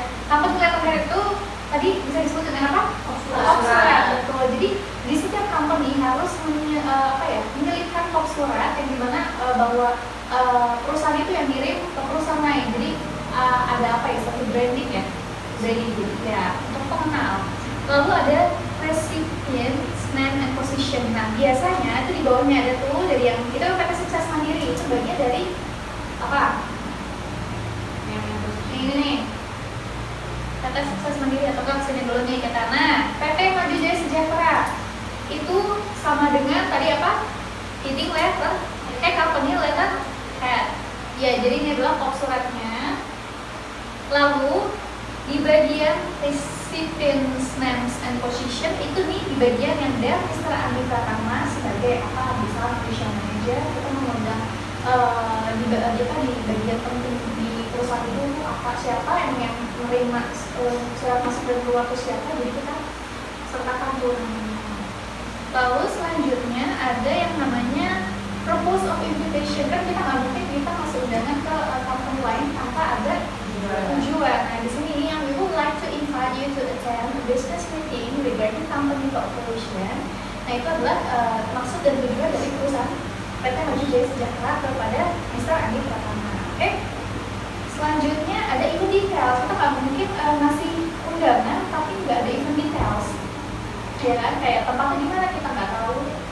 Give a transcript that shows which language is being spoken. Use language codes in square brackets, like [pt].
[id] Company letterhead itu tadi bisa disebut dengan apa? Kop surat. Betul. Jadi di setiap company harus menyelipkan kop surat yang dimana bahwa perusahaan itu yang ngirim ke perusahaan lain. Jadi ada apa ya? Satu branding ya. Branding ya untuk pengenal. [en] Lalu ada recipient's name and position. [id] Nah biasanya itu di bawahnya ada tuh dari yang kita pakai sukses mandiri itu bagian dari apa? Yang ini nih. PT Sukses Mandiri atau kan sini dulu nih kata. Nah, PT Maju Jaya Sejahtera itu sama dengan tadi apa? [en] Heading letter, company letter head. [id] Ya, jadi ini adalah kop suratnya. Lalu di bagian [en] recipients names and position [id] itu nih di bagian yang ada Mr. Andi Pratama sebagai apa? Misalnya official manager, kita mengundang di bagian penting di perusahaan itu apa, siapa yang menerima surat masuk dan keluar itu siapa, jadi kita sertakan tuh namanya. Lalu selanjutnya ada yang namanya [en] propose of invitation. [id] Kan kita nggak mungkin kita ngasih undangan ke company lain tanpa ada tujuan. Nah di sini yang [en] we would like to invite you to attend a business meeting regarding company cooperation. [id] Nah itu adalah maksud dan tujuan dari perusahaan PT Maju Jaya Sejahtera kepada Mr. Andi Pratama. Oke? Selanjutnya ada event details. Kita nggak mungkin ngasih undangan tapi nggak ada event details. Ya kan? Kayak tempatnya di mana kita nggak tahu.